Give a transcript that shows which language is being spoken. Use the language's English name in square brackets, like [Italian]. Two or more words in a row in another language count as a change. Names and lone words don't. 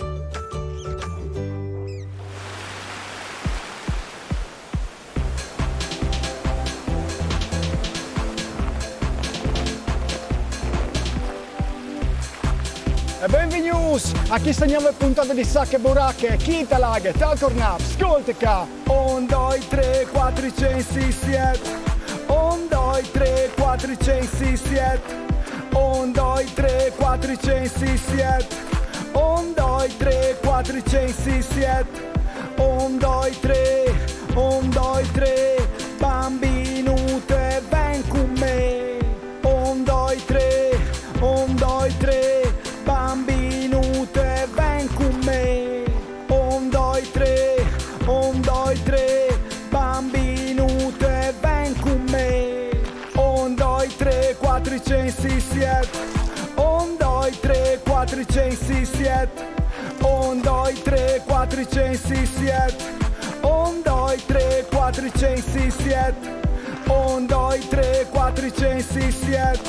[Italian] E benvenuti a questa nuova puntata di Sacche Buracche. [Friulian] Chi te laghe, tal tornap, ascolta. 1, 2, 3, 4, 5, 6, 7. 1, 2, 3, 4, 5, 6, 7. 1, 2, 3, 4, 5, 6, 7. 1, 2, 3, 4, 5, 6, 7. 1, 2, 3, 1, 2, 3, bambinute, ven con me. 1, 2, 3, 1, 2, 3, bambinute, ven con me. 1, 2, 3, 1, 2, 3, bambinute, ven con me. 1, 2, 3, 4, 5, 6, 7. 1, 2, 3, 4, 5, 6, 7. 1, 2, 3, 4, 5, 6, 7. 1, 2, 3, 4, 5, 6, 7. 1, 2, 3, 4, 5, 6, 7.